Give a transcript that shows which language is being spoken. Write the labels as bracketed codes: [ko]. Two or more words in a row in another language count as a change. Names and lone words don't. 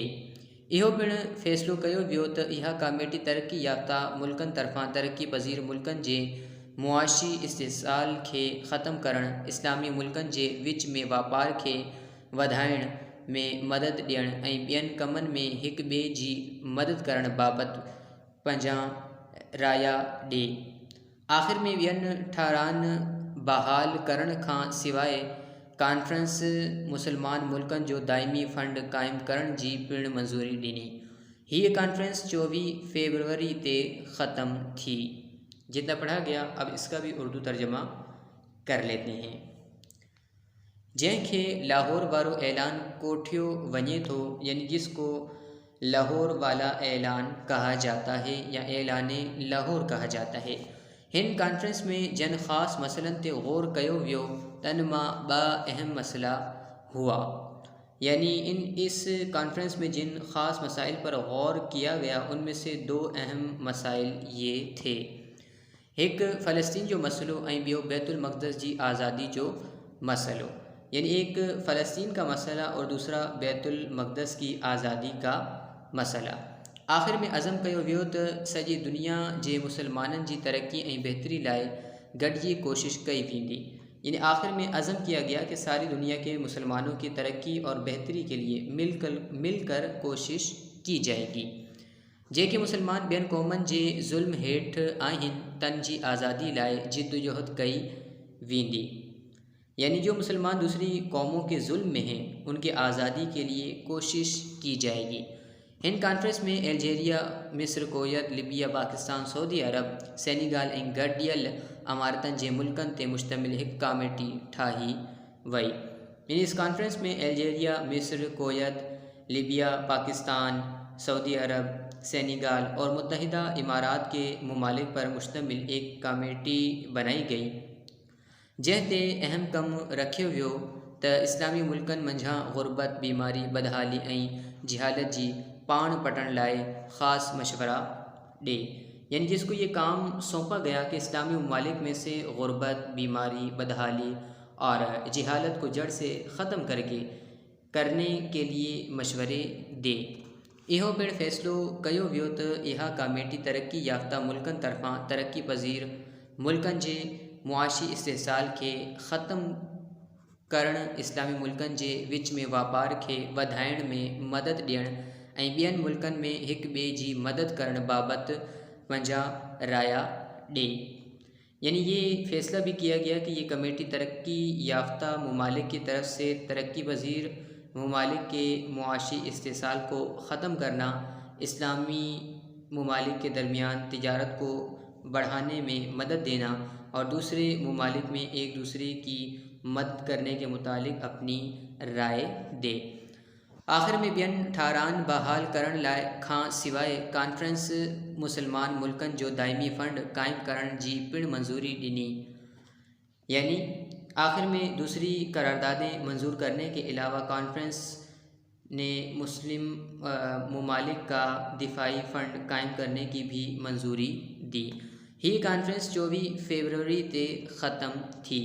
[sd] इहो पिणु फ़ैसिलो कयो वियो त इहा कमेटी तरक़ी याफ़्ता मुल्कनि तरफ़ां तरक़ी पज़ीर मुल्कनि जे मुआशी इस्तिहसाल खे ख़त्म करणु, इस्लामी मुल्कनि जे विच में वापार खे वधाइण में मदद ॾियणु ऐं ॿियनि कमनि में हिक ॿिए जी मदद करण बाबति पंहिंजा राया ॾे। आख़िर में ॿियनि ठारान बहाल करण खां सवाइ कॉन्फ्रेंस मुसलमान मुल्कनि जो दाइमी फंड क़ाइमु करण जी पिणु मंज़ूरी ॾिनी। हीअ कॉन्फ्रेंस 24 फरवरी ते ख़त्म थी। [ur] جتنا پڑھا گیا اب اس کا بھی اردو ترجمہ کر لیتے ہیں. [sd] जंहिंखे लाहौर वारो ऐलान कोठियो वञे थो, [ur] یعنی جس کو لاہور والا اعلان کہا جاتا ہے یا اعلانِ لاہور کہا جاتا ہے. [sd] हिन कॉन्फ्रेंस में जन ख़ास मसलन ते गौर कयो वियो, तन मां ॿ अहम मसला हुआ। [ur] یعنی اس کانفرنس میں جن خاص مسائل پر غور کیا گیا ان میں سے 2 اہم مسائل یہ تھے. [sd] एक फ़लस्तीन जो मसलो ऐं ॿियो बैतुल मक़दस जी आज़ादी जो मसलो। [ur] یعنی ایک فلسطین کا مسئلہ اور دوسرا بیت المقدس کی آزادی کا مسئلہ. [sd] आख़िर में अज़म कयो वियो त सॼी दुनिया जे मुसलमाननि जी तरक्की ऐं बहितरी लाइ गॾिजी कोशिश कई वेंदी। [ur] یعنی آخر میں عزم کیا گیا کہ ساری دنیا کے مسلمانوں کی ترقی اور بہتری کے لیے مل کر کوشش کی جائے گی. [sd] जेके मुसलमान ॿियनि क़ौमनि जे ज़ुल्म हेठि आहिनि, तन जी आज़ादी लाइ जिद्दोजहद कई वेंदी। [ur] یعنی جو مسلمان دوسری قوموں کے ظلم میں ہیں، ان کے آزادی کے لیے کوشش کی جائے گی. [sd] हिन कॉन्फ्रेंस में अल्जीरिया, मिस्र, कुवैत, लीबिया, पाकिस्तान, सऊदी अरब, सेनेगाल ऐं गडियल अमारतनि जे मुल्कनि ते मुश्तमिल हिक कमेटी ठाही वई। [ur] یعنی اس کانفرنس میں الجیریا، مصر، کویت، لیبیا، پاکستان، سعودی عرب، سینیگال اور متحدہ امارات کے ممالک پر مشتمل ایک کمیٹی بنائی گئی, [sd] जंहिं ते अहम कमु रखियो वियो त इस्लामी मुल्कनि मंझां ग़ुरबत, बीमारी, बदहाली ऐं जिहालत जी पाण पटण लाइ ख़ासि मशवरा ॾे। [ur] یعنی جس کو یہ کام سونپا گیا کہ اسلامی ممالک میں سے غربت، بیماری، بدحالی اور جہالت کو جڑ سے ختم کرنے کے لیے مشورے دے. [sd] इहो पिणु फ़ैसिलो कयो वियो त इहा कमेटी तरक्की याफ़्ता मुल्कनि तरफ़ां तरक्की पज़ीर मुल्कनि जे मुआशी इस्तिहसाल खे ख़त्म करणु, इस्लामी मुल्कनि जे विच में वापार खे वधाइण में मदद ॾियणु ऐं ॿियनि मुल्कनि में हिक ॿिए जी मदद करण बाबति पंहिंजा राया ॾे। [ur] یعنی یہ فیصلہ بھی کیا گیا کہ یہ کمیٹی ترقی یافتہ ممالک کی طرف سے ترقی پذیر ممالک کے معاشی استحصال کو ختم کرنا، اسلامی ممالک کے درمیان تجارت کو بڑھانے میں مدد دینا اور دوسرے ممالک میں ایک دوسرے کی مدد کرنے کے متعلق اپنی رائے دے. [sd] आखिर में ॿियनि ठारान बहाल करण लाइ खां सवाइ कॉन्फ्रेंस मुसलमान मुल्कनि जो दाइमी फंड क़ाइमु करण जी पिणु मंज़ूरी ॾिनी। [ur] یعنی آخر میں دوسری قراردادیں منظور کرنے کے علاوہ کانفرنس نے مسلم ممالک کا دفاعی فنڈ قائم کرنے کی بھی منظوری دی. [sd] ही कॉन्फ्रेंस 24 फरवरी ते ख़त्म थी।